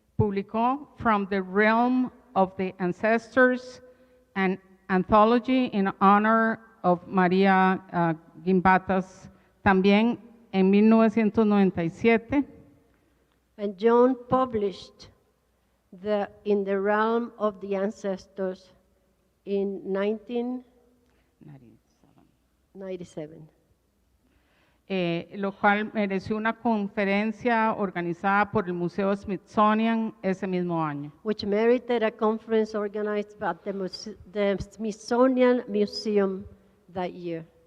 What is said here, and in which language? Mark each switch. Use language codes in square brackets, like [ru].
[es] Publicó [en] From the Realm of the Ancestors, an anthology in honor of María Gimbutas, [es] también en [en] 1997. And Joan published In the Realm of the Ancestors in 1997. [es] Lo cual mereció una conferencia organizada por el Museo Smithsonian ese mismo año. [en] Which merited a conference organized by the Smithsonian Museum that year.